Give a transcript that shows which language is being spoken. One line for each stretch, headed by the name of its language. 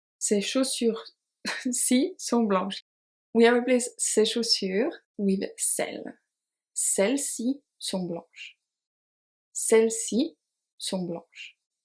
French: Ces chaussures-ci sont blanches.
English: We have replaced
French: ces chaussures
English: with celles.
French: Celles-ci sont blanches. Celles-ci sont blanches.